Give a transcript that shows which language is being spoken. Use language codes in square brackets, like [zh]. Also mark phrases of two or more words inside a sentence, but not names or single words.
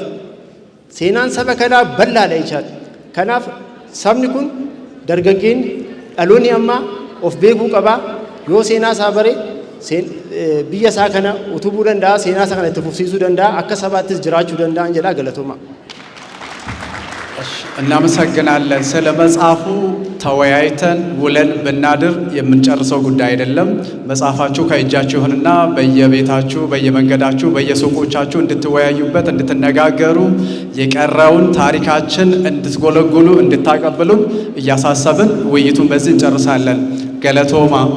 [om] Seenaan saba kanaa bal'aadha jechaadha. Kanaaf sabni kun dargaggeen dhaloonni ammaa of beekuu qabaa. Yoo seenaa isaa bare biyya isaa kana utubuu danda'a, seenaa isaa kana itti fufsiisuu danda'a, akka sabaattis jiraachuu danda'an jedha. Galatooma. [am] እናመሰግናለን። ስለ መጽሐፉ ተወያይተን ውለን ብናድር የምንጨርሰው ጉዳይ አይደለም። መጽሐፋችሁ ከእጃችሁ ይሁንና በየቤታችሁ፣ በየመንገዳችሁ፣ በየሱቆቻችሁ እንድትወያዩበት፣ እንድትነጋገሩ፣ የቀረውን ታሪካችን እንድትጎለጉሉ፣ እንድታቀብሉን እያሳሰብን ውይይቱን በዚህ እንጨርሳለን። ገለቶማ